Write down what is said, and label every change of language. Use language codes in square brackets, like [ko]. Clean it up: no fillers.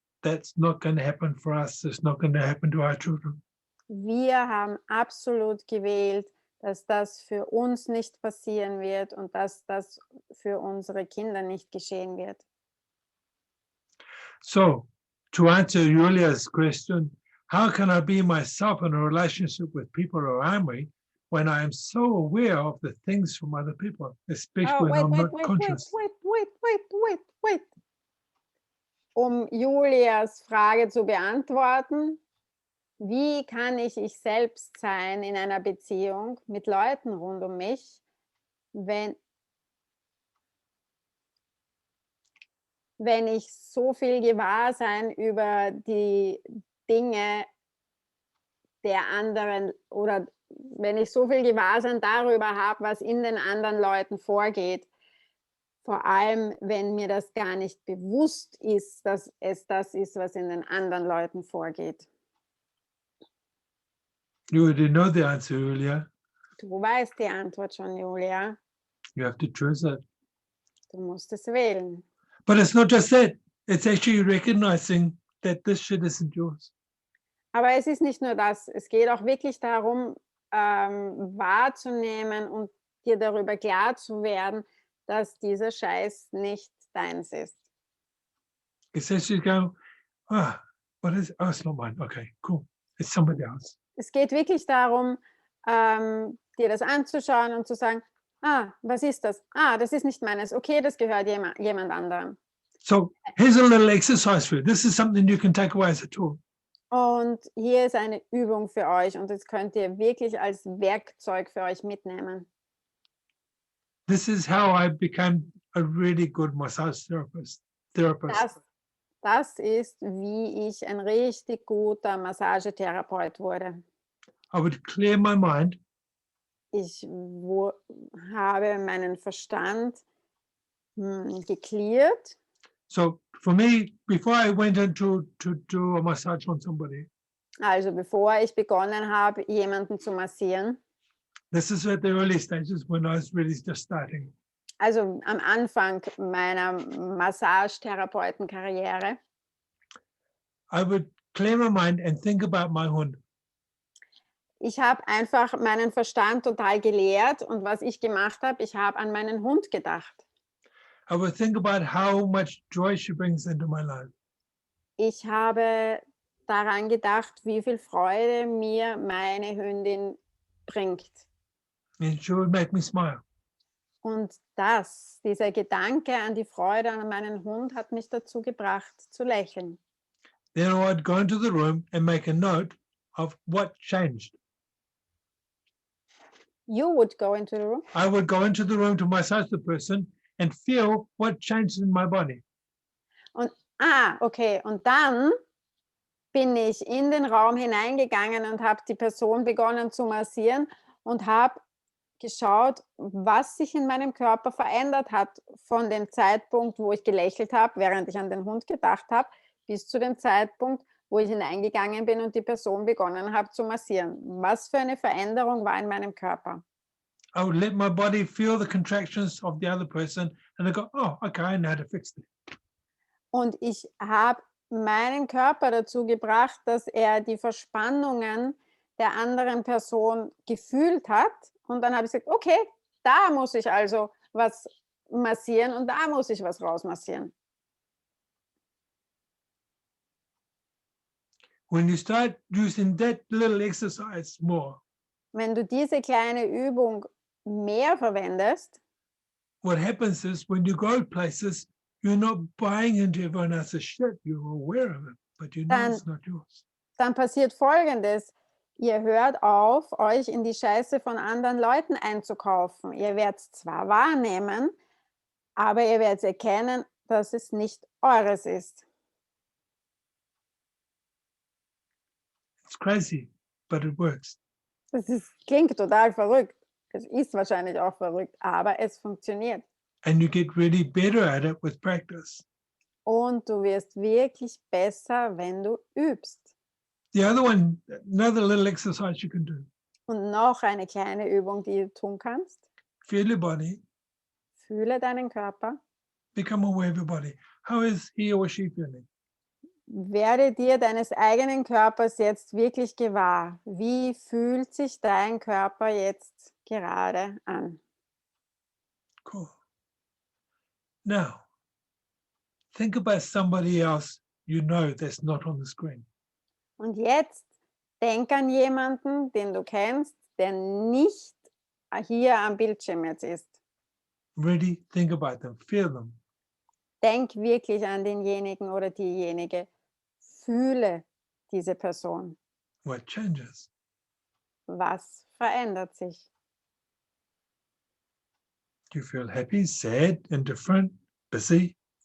[en] That's not going to happen for us. It's not going to happen to our children. [de] Wir haben absolut gewählt, dass das für uns nicht passieren wird und dass das für unsere Kinder nicht geschehen wird. [en] So, to answer Julia's question, how can I be myself in a relationship with people around me when I am so aware of the things from other people, especially Oh, when wait, I'm wait, not wait, wait, conscious? wait. [de] Julias Frage zu beantworten, wie kann ich selbst sein in einer Beziehung mit Leuten rund um mich, wenn ich so viel Gewahrsein über die Dinge der anderen oder wenn ich so viel Gewahrsein darüber habe, was in den anderen Leuten vorgeht, vor allem wenn mir das gar nicht bewusst ist, dass es das ist, was in den anderen Leuten vorgeht. [en] You already know the answer, Julia. [de] Du weißt die Antwort schon, Julia. [en] You have to choose it. [de] Du musst es wählen. [en] But it's not just that. It's actually recognizing that this shit isn't yours. [de] Aber es ist nicht nur das. Es geht auch wirklich darum, wahrzunehmen und dir darüber klar zu werden, dass dieser Scheiß nicht deins ist. [en] It's actually going, what is, oh, it's not mine. Okay, cool. It's somebody else. [de] Es geht wirklich darum, dir das anzuschauen und zu sagen, was ist das? Das ist nicht meines. Okay, das gehört jemand anderem. [en] So here's a little exercise for you. This is something you can take away as a tool. [de] Und hier ist eine Übung für euch und das könnt ihr wirklich als Werkzeug für euch mitnehmen. [en] This is how I became a really good massage therapist. [de] Das ist, wie ich ein richtig guter Massagetherapeut wurde. [en] I would clear my mind. [de] Ich habe meinen Verstand geklärt. [en] So for me, before I went into to do a massage on somebody, [de] Also bevor ich begonnen habe, jemanden zu massieren, [en] this is at the early stages when I was really just starting. [de] also am Anfang meiner Massagetherapeutenkarriere, [en] I would clear my mind and think about my Hund. [de] ich habe einfach meinen Verstand total geleert und was ich gemacht habe, ich habe an meinen Hund gedacht. [en] I would think about how much joy she brings into my life. [de] Ich habe daran gedacht, wie viel Freude mir meine Hündin bringt. [en] And she would make me smile. [de] Und dieser Gedanke an die Freude an meinen Hund hat mich dazu gebracht, zu lächeln. [en] Then I would go into the room and make a note of what changed. You would go into the room? I would go into the room to massage the person and feel what changed in my body. [de] Und, okay. Und dann bin ich in den Raum hineingegangen und habe die Person begonnen zu massieren und habe geschaut, was sich in meinem Körper verändert hat von dem Zeitpunkt, wo ich gelächelt habe, während ich an den Hund gedacht habe, bis zu dem Zeitpunkt, wo ich hineingegangen bin und die Person begonnen habe zu massieren. Was für eine Veränderung war in meinem Körper? [en] I would let my body feel the contractions of the other person and I go, oh, okay, I know how to fix it. [de] Und ich habe meinen Körper dazu gebracht, dass er die Verspannungen der anderen Person gefühlt hat. Und dann habe ich gesagt, okay, da muss ich also was massieren und da muss ich was rausmassieren. [en] When you start using that little exercise more, [de] Wenn du diese kleine Übung mehr verwendest, [en] what happens is when you go places, you're not buying into everyone else's shit. You're aware of it, but you know it's not yours. [de] Dann passiert Folgendes. Ihr hört auf, euch in die Scheiße von anderen Leuten einzukaufen. Ihr werdet es zwar wahrnehmen, aber ihr werdet erkennen, dass es nicht eures ist. [en] It's crazy, but it works. [de] Klingt total verrückt. Es ist wahrscheinlich auch verrückt, aber es funktioniert. [en] And you get really better at it with practice. [de] Und du wirst wirklich besser, wenn du übst. [en] The other one, another little exercise you can do. [de] Und noch eine kleine Übung, die du tun kannst. [en] Feel your body. [de] Fühle deinen Körper. [en] Become aware of your body. How is he or she feeling? [de] Werde dir deines eigenen Körpers jetzt wirklich gewahr. Wie fühlt sich dein Körper jetzt gerade an? [en] Cool. Now, think about somebody else you know that's not on the screen. [de] Und jetzt denk an jemanden, den du kennst, der nicht hier am Bildschirm jetzt ist. [en] Really think about them, feel them. [de] Denk wirklich an denjenigen oder diejenige. Fühle diese Person. [en] What changes? [de] Was verändert sich? [en] Do you feel happy, sad, indifferent, busy?